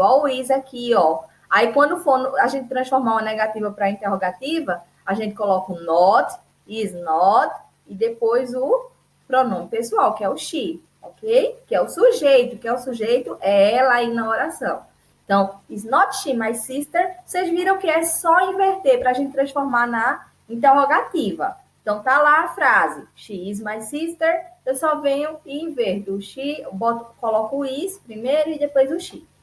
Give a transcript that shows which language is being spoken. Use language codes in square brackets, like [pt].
[pt] Ó, o is aqui, ó. Aí, quando for a gente transformar uma negativa para interrogativa, a gente coloca o not, is not, e depois o pronome pessoal, que é o she, ok? Que é o sujeito é ela aí na oração. Então, [en] is not she my sister? [pt] Vocês viram que é só inverter para a gente transformar na interrogativa. Então, tá lá a frase, [en] she is my sister, [pt] eu só venho e inverto o she, coloco o is primeiro e depois o she.